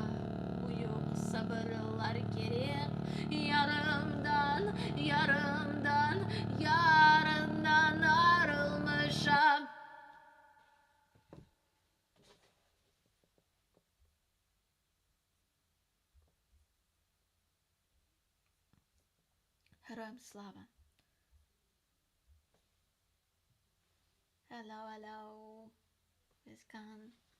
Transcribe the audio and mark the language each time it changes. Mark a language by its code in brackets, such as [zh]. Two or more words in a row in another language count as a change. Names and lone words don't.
[az] Bu yok sabırlar gerek, yarımdan, yarımdan, yarından ayrılmışam. [uk] Героям слава. [en] Hello, hello. It's gone.